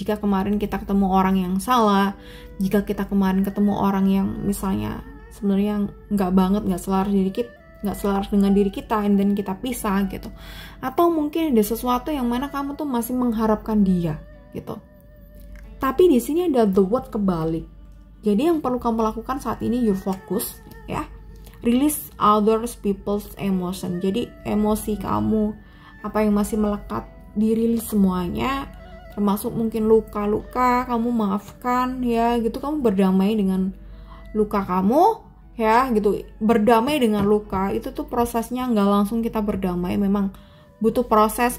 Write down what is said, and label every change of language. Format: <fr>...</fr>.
<id>Jika kemarin kita ketemu orang yang salah, jika kita kemarin ketemu orang yang misalnya sebenarnya nggak selaras dengan diri kita, dan kita pisah gitu. Atau mungkin ada sesuatu yang mana kamu tuh masih mengharapkan dia gitu. Tapi di sini ada The World kebalik. Jadi yang perlu kamu lakukan saat ini,</id> <en>your focus</en> <id>ya.</id> <en>Release others people's emotion.</en> <id>Jadi emosi kamu, apa yang masih melekat, dirilis semuanya. Termasuk mungkin luka-luka, kamu maafkan ya gitu. Kamu berdamai dengan luka kamu ya gitu. Berdamai dengan luka itu tuh prosesnya nggak langsung kita berdamai, memang butuh proses.</id>